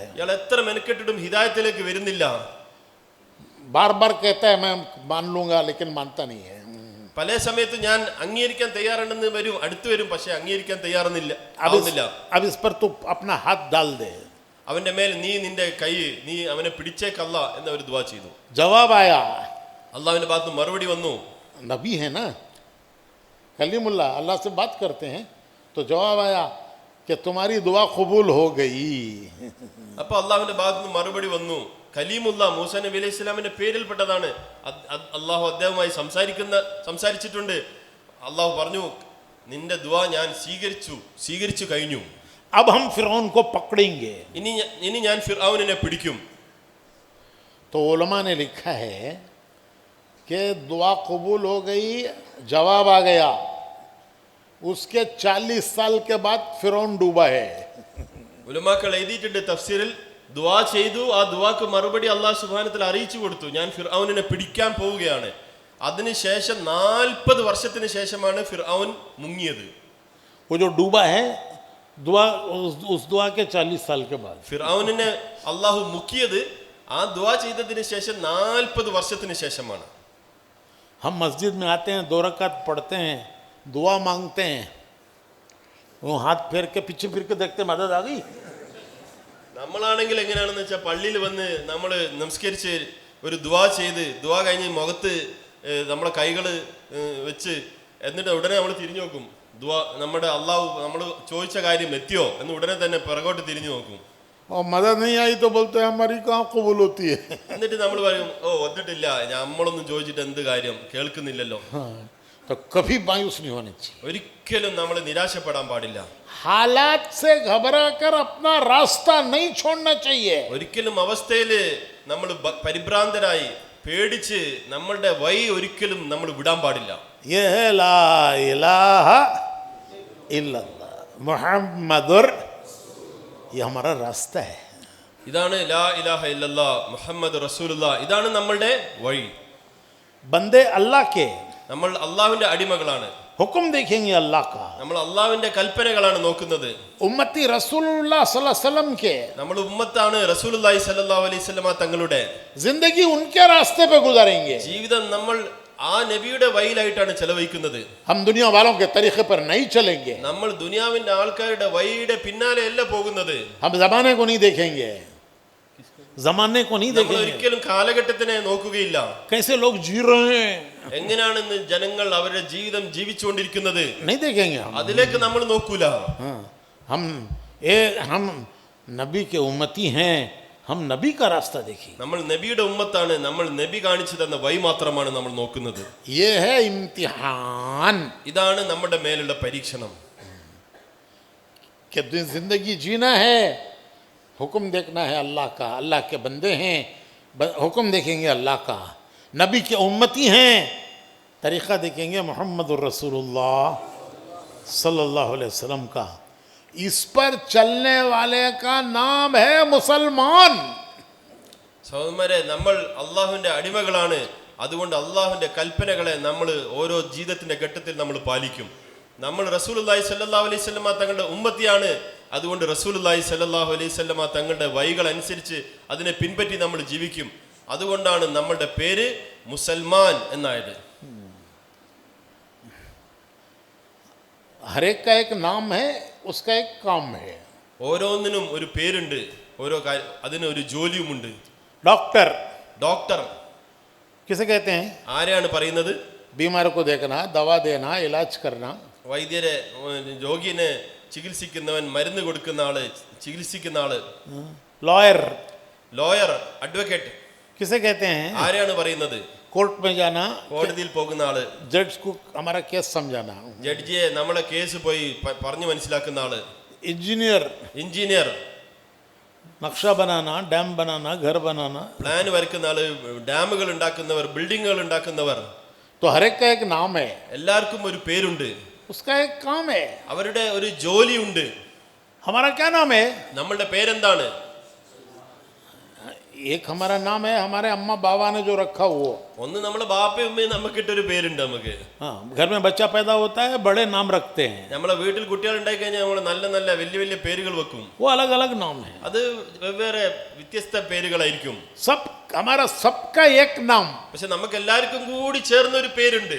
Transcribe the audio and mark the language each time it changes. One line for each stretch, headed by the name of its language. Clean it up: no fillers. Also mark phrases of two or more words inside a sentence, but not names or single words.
Malayalam: ഇയാൾ എത്ര മെനക്കെട്ടിട്ടും ഹിദായത്തിലേക്ക് വരുന്നില്ല.
Hindi: बार बार कहता है मैं मान लूंगा, लेकिन मानता नहीं है.
Malayalam: പല സമയത്ത് ഞാൻ അംഗീകരിക്കാൻ തയ്യാറുണ്ടെന്ന് വരും, അടുത്ത് വരും, പക്ഷെ അംഗീകരിക്കാൻ തയ്യാറുന്നില്ല.
Hindi: अब इस पर तू अपना हाथ डाल दे.
Malayalam: അവന്റെ മേൽ നീ നിന്റെ കൈ, നീ അവനെ പിടിച്ചേക്കല്ല എന്ന് അവർ ദുആ ചെയ്തു.
Hindi: जवाब आया,
Malayalam: അള്ളാഹുവിന്റെ ഭാഗത്ത് മറുപടി വന്നു.
Hindi: नबी है ना, कलीमुल्ला अल्लाह से बात करते हैं तो जवाब आया कि तुम्हारी दुआ कबूल हो गई।
Malayalam: അപ്പൊ അള്ളാഹുവിന്റെ ഭാഗത്ത് നിന്ന് മറുപടി വന്നു. കലീമുല്ല മൂസ നബി അലൈഹി ഇസ്ലാമിന്റെ പേരിൽപ്പെട്ടതാണ്. അള്ളാഹു അദ്ദേഹവുമായി സംസാരിച്ചിട്ടുണ്ട്. അള്ളാഹു പറഞ്ഞു, നിന്റെ ദുആ ഞാൻ സ്വീകരിച്ചു കഴിഞ്ഞു.
Hindi: अब हम फिरौन को पकड़ेंगे।
Malayalam: ഇനി ഞാൻ ഫിർഔനിനെ പിടിക്കും.
Hindi: तो उलमा ने लिखा है कि दुआ कबूल हो गई, जवाब आ गया, उसके 40 साल के बाद फिरौन डूबा है।
Malayalam: ഉലമാക്കൾ എഴുതിയിട്ടുണ്ട് തഫ്സീറിൽ, ദുആ ചെയ്തു, ആ ദുആക്ക് മറുപടി അള്ളാഹു
Arabic: سبحانه وتعالى
Malayalam: അറിയിച്ചു കൊടുത്തു, ഞാൻ ഫിർഔനിനെ പിടിക്കാൻ പോവുകയാണ്. അതിനുശേഷം 40 വർഷത്തിന് ശേഷമാണ് ഫിർഔൻ മുങ്ങിയത്.
Hindi: वो जो डूबा है दुआ उस दुआ के 40 साल के बाद।
Malayalam: ഫിർഔനിനെ അള്ളാഹു മുക്കിയത് ആ ദുആ ചെയ്തതിന് ശേഷം 40 വർഷത്തിന് ശേഷമാണ്.
Hindi: हम मस्जिद में आते हैं, 2 रकात पढ़ते हैं, दुआ मांगते हैं, वो हाथ फेर के पीछे फिर के देखते मदद आ गई।
Malayalam: നമ്മളാണെങ്കിൽ എങ്ങനെയാണെന്ന് വെച്ചാൽ പള്ളിയിൽ വന്ന് നമ്മൾ നമസ്കരിച്ച് ഒരു ദുആ ചെയ്ത് ദുആ കഴിഞ്ഞ് മുഖത്ത് നമ്മുടെ കൈകൾ വെച്ച് എന്നിട്ട് ഉടനെ നമ്മൾ തിരിഞ്ഞു നോക്കും. ദുആ നമ്മുടെ അള്ളാഹു നമ്മൾ ചോദിച്ച കാര്യം എത്തിയോ എന്ന് ഉടനെ തന്നെ പിറകോട്ട് തിരിഞ്ഞു നോക്കും.
Hindi: और मदद नहीं आई तो बोलते हैं हमारी कहाँ कबूल होती है।
Malayalam: എന്നിട്ട് നമ്മൾ പറയും, ഓ വന്നിട്ടില്ല, നമ്മളൊന്നും ചോദിച്ചിട്ട് എന്ത് കാര്യം, കേൾക്കുന്നില്ലല്ലോ.
Hindi: तो कभी मायूस नहीं होने चाहिए।
Malayalam: ഒരിക്കലും നമ്മൾ നിരാശപ്പെടാൻ പാടില്ല.
Hindi: हालात से घबरा कर अपना रास्ता नहीं छोड़ना चाहिए।
Malayalam: ഒരിക്കലും അവസ്ഥയിൽ നമ്മൾ പരിഭ്രാന്തരായി പേടിച്ച് നമ്മളുടെ വഴി ഒരിക്കലും നമ്മൾ വിടാൻ പാടില്ല.
Hindi: ये है
Arabic: لا إله إلا الله محمد,
Hindi: ये हमारा रास्ता है।
Malayalam: ഇതാണ്
Arabic: لا إله إلا الله محمد رسول الله,
Malayalam: ഇതാണ് നമ്മളുടെ വഴി.
Hindi: बंदे अल्लाह के,
Malayalam: നമ്മൾ അള്ളാഹുവിന്റെ അടിമകളാണ്.
Hindi: हुक्म देखेंगे अल्लाह का।
Malayalam: നമ്മൾ അള്ളാഹുവിന്റെ കൽപ്പനകളാണ് നോക്കുന്നത്.
Hindi: उम्मती
Arabic: رسول الله صلى الله عليه وسلم
Hindi: के,
Malayalam: നമ്മൾ ഉമ്മത്താണ്
Arabic: رسول الله صلى الله عليه وسلم
Malayalam: തങ്ങളുടെ.
Hindi: जिंदगी उनके रास्ते पे गुजारेंगे।
Malayalam: ജീവിതം നമ്മൾ ആ നബിയുടെ വഴിയിലായിട്ടാണ് ചെലവഴിക്കുന്നത്.
Hindi: हम दुनिया वालों के तरीके पर नहीं चलेंगे।
Malayalam: നമ്മൾ ദുനിയാവിന്റെ ആൾക്കാരുടെ വഴിയുടെ പിന്നാലെ അല്ല പോകുന്നത്.
Hindi: हम जमाने को नहीं देखेंगे, जमाने को नहीं
Malayalam: നമ്മൾ
Hindi: देखेंगे,
Malayalam: ഒരിക്കലും കാലഘട്ടത്തിനെ നോക്കുകയില്ല.
Hindi: कैसे लोग जी रहे हैं
Malayalam: എങ്ങനെയാണെന്ന് ജനങ്ങൾ അവരുടെ ജീവിതം ജീവിച്ചുകൊണ്ടിരിക്കുന്നത്
Hindi: नहीं देखेंगे हम।
Malayalam: അതിലേക്ക് നമ്മൾ നോക്കൂല.
Hindi: हाँ, हम नबी के उम्मती हैं, हम नबी का रास्ता देखेंगे।
Malayalam: നമ്മൾ നബിയുടെ ഉമ്മത്താണ്, നമ്മൾ നബി കാണിച്ചു തന്ന വഴി മാത്രമാണ് നമ്മൾ നോക്കുന്നത്.
Hindi: ये है इम्तिहान
Malayalam: ഇതാണ് നമ്മുടെ മേലുള്ള പരീക്ഷണം.
Hindi: कि जिंदगी जीना है, हुक्म देखना है अल्लाह का, अल्लाह के बंदे हैं, हुक्म देखेंगे अल्लाह का, नबी के उम्मती हैं, तरीक़ा देखेंगे
Arabic: محمد رسول الله صلى الله عليه وسلم
Hindi: का। इस पर चलने वाले का नाम है मुसलमान।
Malayalam: സഹോദരന്മാരെ, നമ്മൾ അള്ളാഹുവിന്റെ അടിമകളാണ്. അതുകൊണ്ട് അള്ളാഹുവിന്റെ കൽപ്പനകളെ നമ്മൾ ഓരോ ജീവിതത്തിന്റെ ഘട്ടത്തിൽ നമ്മൾ പാലിക്കും. നമ്മൾ
Arabic: رسول الله صلى الله عليه وسلم
Malayalam: തങ്ങളുടെ ഉമ്മത്തിയാണ്. അതുകൊണ്ട്
Arabic: رسول الله صلى الله عليه وسلم
Malayalam: തങ്ങളുടെ വഴികൾ അനുസരിച്ച് അതിനെ പിൻപറ്റി നമ്മൾ ജീവിക്കും. അതുകൊണ്ടാണ് നമ്മളുടെ പേര് മുസൽമാൻ എന്നായത്.
Hindi: हर एक का एक नाम है, उसका एक काम है।
Malayalam: ഓരോന്നിനും ഒരു പേരുണ്ട്, അതിന് ഒരു ജോലിയുമുണ്ട്.
Hindi: डॉक्टर,
Malayalam: ഡോക്ടർ
Hindi: किसे कहते हैं?
Malayalam: ആരെയാണ് പറയുന്നത്?
Hindi: बीमार को देखना, दवा देना, इलाज करना।
Malayalam: വൈദ്യരെ, രോഗിനെ ചികിത്സിക്കുന്നവൻ, മരുന്ന് കൊടുക്കുന്ന ആള്, ചികിത്സിക്കുന്ന ആള്.
Hindi: लॉयर,
English: lawyer, advocate
Hindi: किसे कहते हैं?
Malayalam: ആരെയാണ് പറയുന്നത്?
Hindi: कोर्ट में जाना,
Malayalam: കോടതിയിൽ പോകുന്ന ആള്,
Hindi: जज को हमारा केस समझाना।
Malayalam: ജഡ്ജിയെ നമ്മളെ കേസ് പോയി പറഞ്ഞു മനസ്സിലാക്കുന്ന ആള്.
Hindi: इंजीनियर,
Malayalam: എഞ്ചിനീയർ,
Hindi: नक्शा बनाना, डैम बनाना, घर बनाना।
Malayalam: പ്ലാൻ വരയ്ക്കുന്ന ആള്, ഡാമുകൾ ഉണ്ടാക്കുന്നവർ, ബിൽഡിങ്ങുകൾ ഉണ്ടാക്കുന്നവർ.
Hindi: तो हर एक का एक नाम है,
Malayalam: എല്ലാവർക്കും ഒരു പേരുണ്ട്,
Hindi: उसका एक काम है।
Malayalam: അവരുടെ ഒരു ജോലിയുണ്ട്.
Hindi: हमारा क्या नाम है?
Malayalam: നമ്മളുടെ പേരെന്താണ്?
Hindi: एक हमारा नाम है, हमारे अम्मा बाबा ने जो रखा वो।
Malayalam: ഒന്ന് നമ്മളെ ബാപ്പയും ഉമ്മയും നമുക്കിട്ടൊരു പേരുണ്ട്. നമുക്ക്
Hindi: हाँ, घर में बच्चा पैदा होता है, बड़े नाम रखते हैं,
Malayalam: നമ്മളെ വീട്ടിൽ കുട്ടികൾ ഉണ്ടായി കഴിഞ്ഞാൽ നമ്മൾ നല്ല നല്ല വലിയ വലിയ പേരുകൾ വെക്കും.
Hindi: वो अलग अलग नाम है।
Malayalam: അത് വെവ്വേറെ വ്യത്യസ്ത പേരുകളായിരിക്കും.
Hindi: सब हमारा सबका एक नाम,
Malayalam: പക്ഷെ നമുക്ക് എല്ലാവർക്കും കൂടി ചേർന്ന ഒരു പേരുണ്ട്.